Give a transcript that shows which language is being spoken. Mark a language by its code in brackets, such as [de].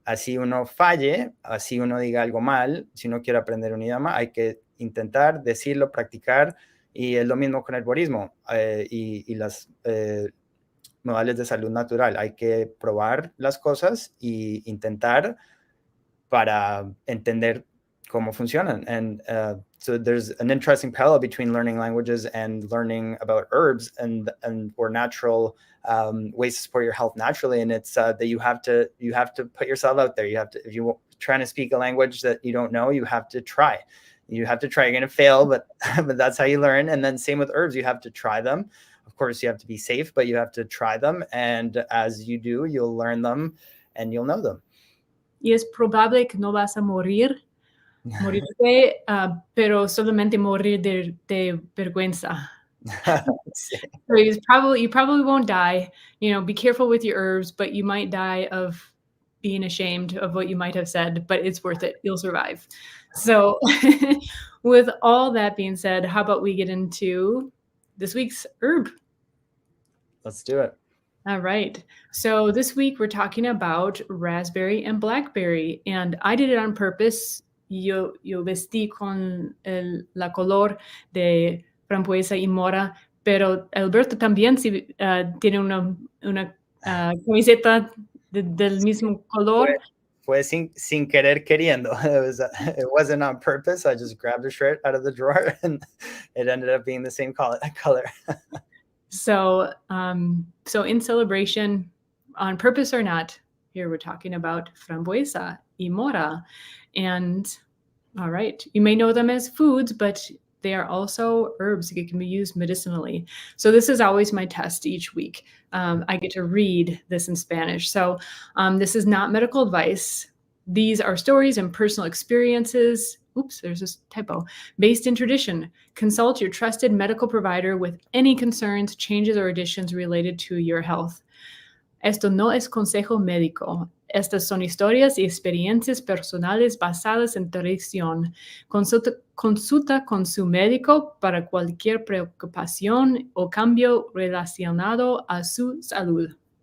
[es] Así uno falle, así uno diga algo mal, si uno quiere aprender un idioma, hay que intentar decirlo, practicar, y es lo mismo con el herborismo y las modales de salud natural. Hay que probar las cosas e intentar para entender cómo funcionan. [en] And so there's an interesting parallel between learning languages and learning about herbs and or natural ways to support your health naturally. And it's that you have to put yourself out there. You have to, if you're trying to speak a language that you don't know, you have to try. You have to try. You're going to fail, but that's how you learn. And then same with herbs, you have to try them. Of course, you have to be safe, but you have to try them. And as you do, you'll learn them and you'll know them. [es] Y es probable que no vas a morirte, pero solamente morir de vergüenza. [en] So you probably won't die. Be careful with your herbs, but you might die of being ashamed of what you might have said, but it's worth it. You'll survive. So with all that being said, how about we get into this week's herb? Let's do it. All right. So this week we're talking about raspberry and blackberry, and I did it on purpose. [es] Yo vestí con la color de Frambuesa y Mora, pero Alberto también tiene una camiseta del mismo color. Fue sin querer queriendo. [en] It wasn't on purpose. I just grabbed a shirt out of the drawer and it ended up being the same color. So in celebration, on purpose or not, here we're talking about Frambuesa y Mora. And all right, you may know them as foods, but they are also herbs that can be used medicinally. So this is always my test each week. I get to read this in Spanish. So this is not medical advice. These are stories and personal experiences. Oops, there's this typo. Based in tradition. Consult your trusted medical provider with any concerns, changes, or additions related to your health. [es] Esto no es consejo médico. Estas son historias y experiencias personales basadas en tradición. Consulta con su médico para cualquier preocupación o cambio relacionado a su salud.